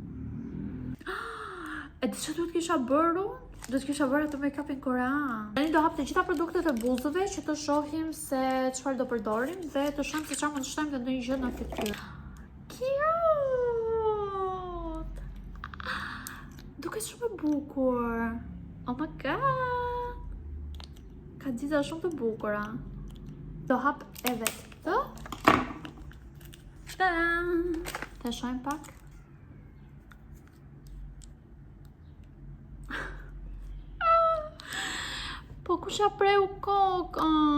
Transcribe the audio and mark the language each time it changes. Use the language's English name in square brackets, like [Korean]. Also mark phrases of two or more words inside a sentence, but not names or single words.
[Albanian] E di çfarë duhet kisha bërë? Do të kisha bërë atë make-upin korean. Tani do hap të gjitha produktet e buzëve që të shohim se çfarë do përdorim dhe të shohim se çfarë mund të shtojmë ndonjë gjë në fytyrë. Cute! Duket shumë e bukur. [English] Oh my god! [Albanian] Ka nxiza shumë të bukura. Do hap edhe këtë. Ta-da! Të shohim pak. Po kush ja preu kokën?